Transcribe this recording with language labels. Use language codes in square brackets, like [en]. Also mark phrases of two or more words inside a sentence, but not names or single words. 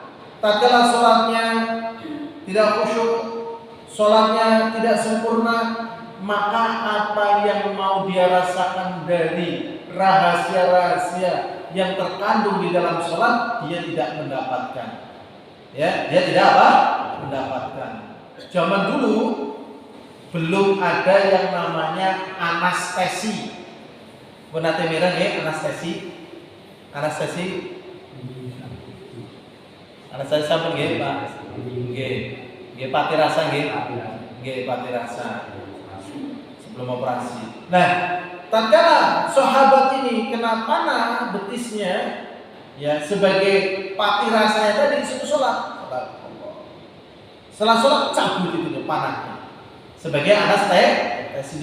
[id] Tatkala sholatnya tidak khusyuk, sholatnya tidak sempurna, maka apa yang mau dia rasakan dari rahasia-rahasia yang terkandung di dalam sholat, dia tidak mendapatkan. Ya, dia tidak apa? Mendapatkan. Zaman dulu belum ada yang namanya anestesi. Benar temeran ya, anestesi. [jv] Anestesi sampun nggih, Pak? Nggih. Nggih pati rasa nggih. Nggih pati rasa. [id] Sebelum operasi. Nah, tatkala sahabat ini kena panah betisnya, ya, sebagai pati rasanya tadi disuruh sholat. Setelah sholat cabut itu panahnya sebagai anestesi.